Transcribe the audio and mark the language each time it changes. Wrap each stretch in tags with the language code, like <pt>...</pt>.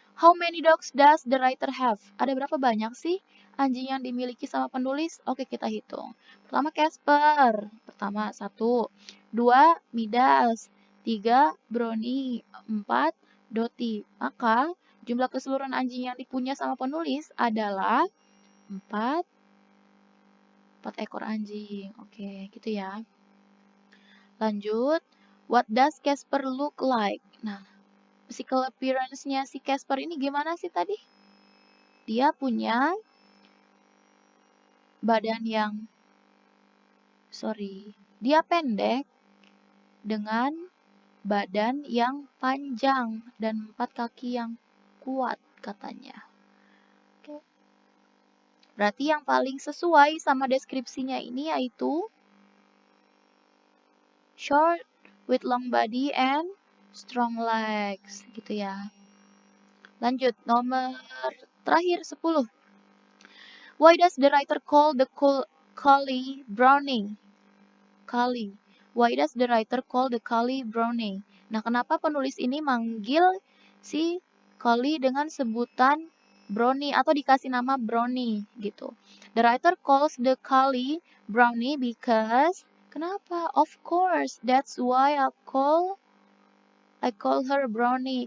<en>How many dogs does the writer have?</en> <id>Ada berapa banyak sih anjing yang dimiliki sama penulis? Oke, kita hitung. Pertama Casper. Pertama 1. 2 Midas. 3 Brownie. 4 Dottie. Maka jumlah keseluruhan anjing yang dipunya sama penulis adalah 4 ekor anjing. Oke, gitu ya. Lanjut.</id> <en>What does Casper look like?</en> <id>Nah,</id> <en>physical appearance-</en> <id>nya si Casper ini gimana sih tadi? Dia punya badan yang, dia pendek dengan badan yang panjang dan 4 kaki yang kuat katanya. Oke. Berarti yang paling sesuai sama deskripsinya ini yaitu</id> <en>short with long body and strong legs</en> <id>gitu ya. Lanjut, nomor terakhir 10.</id> <en>Why does the writer call the collie Brownie? Collie. Why does the writer call the collie Brownie?</en> <id>Nah, kenapa penulis ini manggil si collie dengan sebutan Brownie atau dikasih nama Brownie gitu.</id> <en>The writer calls the collie Brownie because,</en> <id>kenapa?</id> <en>Of course, that's why I call her Brownie.</en>